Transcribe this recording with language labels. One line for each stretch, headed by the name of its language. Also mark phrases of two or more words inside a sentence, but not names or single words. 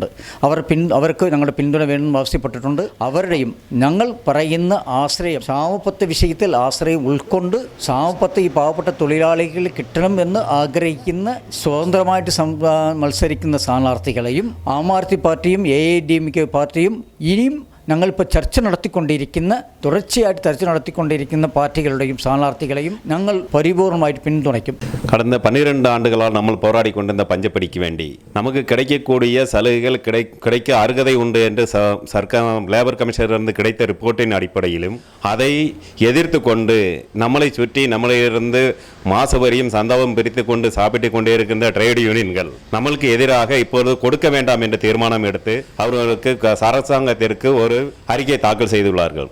Malayalam: അവർക്ക് ഞങ്ങളുടെ പിന്തുണ വേണമെന്ന് ആവശ്യപ്പെട്ടിട്ടുണ്ട്. അവരുടെയും ഞങ്ങൾ പറയുന്ന ആശ്രയം ക്ഷാമബത്ത വിഷയത്തിൽ ആശ്രയം ഉൾക്കൊണ്ട് ക്ഷാമബത്ത ഈ പാവപ്പെട്ട തൊഴിലാളികൾ കിട്ടണം എന്ന് ആഗ്രഹിക്കുന്ന സ്വതന്ത്രമായിട്ട് മത്സരിക്കുന്ന സ്ഥാനാർത്ഥികളെയും ആം ആദ്മി പാർട്ടിയും AIADMK പാർട്ടിയും ഇനിയും ഞങ്ങളിപ്പോൾ തുടർച്ചയായിട്ട് ചർച്ച നടത്തിക്കൊണ്ടിരിക്കുന്ന പാർട്ടികളുടെയും സ്ഥാനാർത്ഥികളെയും ഞങ്ങൾ പരിപൂർണമായിട്ട് പിന്തുണയ്ക്കും.
Tamil: கடந்த 12 ஆண்டுகளால் நம்ம போராடி கொண்டிருந்த பஞ்சப்படிக்கு வேண்டி நமக்கு கிடைக்கக்கூடிய சலுகைகள் கிடைக்க அருகதை உண்டு என்று
English: labour commissioner-இலிருந்து
Tamil: கிடைத்த ரிப்போர்ட்டின் அடிப்படையிலும் அதை எதிர்த்து கொண்டு நம்மளை சுற்றி நம்மளிலிருந்து மாசவரியும் சந்தாவும் பிரித்து கொண்டு சாப்பிட்டு கொண்டே இருக்கின்ற
English: trade unions
Tamil: நம்மளுக்கு எதிராக இப்பொழுது கொடுக்க வேண்டாம் என்ற தீர்மானம் எடுத்து அவர்களுக்கு அரசாங்கத்திற்கு ஒரு அறிக்கை தாக்கல் செய்துள்ளார்கள்.